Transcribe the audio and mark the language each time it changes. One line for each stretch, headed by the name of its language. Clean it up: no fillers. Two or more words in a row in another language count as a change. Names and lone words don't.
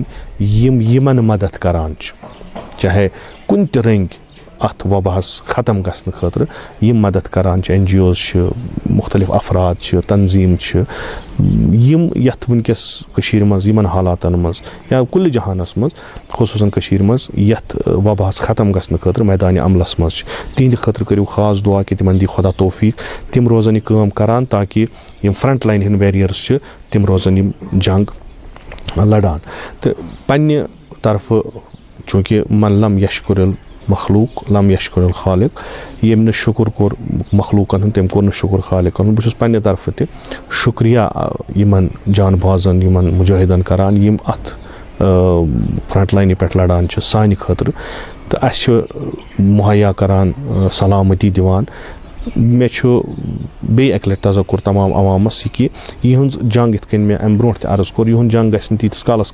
Kashmiri: یِم یِمن مدد کران چھِ چاہے کُنہِ تہِ رٔنگۍ اَتھ وباہس ختم گژھنہٕ خٲطرٕ یِم مدد کران چھِ این جی اوز چھِ مُختٔلِف افراد چھِ تنظیٖم چھِ یِم یَتھ وٕنکٮ۪س کٔشیٖرِ منٛز یِمن حالاتن منٛز یا کُلہِ جہانس منٛز خصوٗصن کٔشیٖرِ منٛز یَتھ وباہس ختم گژھنہٕ خٲطرٕ میدانہِ عملس منٛز چھِ تِہنٛدِ خٲطرٕ کٔرِو خاص دُعا کہِ تِمن دی خۄدا توفیٖق تِم روزن یہِ کٲم کران تاکہِ یِم
English: front line
Kashmiri: ہِنٛدۍ ویریٲرٕس چھِ تِم روزن یِم جنگ لڑان تہٕ پنٛنہِ طرفہٕ چوٗنٛکہِ
Arabic: من لم یشکُرل مخلوق لم یشکُرل خالق
Kashmiri: ییٚمۍ نہٕ شُکُر کوٚر مخلوٗقن ہُنٛد تٔمۍ کوٚر نہٕ شُکُر خالقن ہُنٛد بہٕ چھُس پنٛنہِ طرفہٕ تہِ شُکریہ یِمن جان بازن یِمن مُجٲہِدن کران یِم اَتھ فرنٹ لاینہِ پٮ۪ٹھ لڑان چھِ سانہِ خٲطرٕ تہٕ اَسہِ چھِ مُہیا کران سلامتی دِوان مےٚ چھُ بیٚیہِ اَکہِ لَٹہِ تذکُر تمام عوامس یہِ کہِ یِہٕنٛز جنگ یِتھ کٔنۍ مےٚ اَمہِ برونٛٹھ تہِ عرض کوٚر یِہُنٛد جنگ گژھِ نہٕ تیٖتِس کالس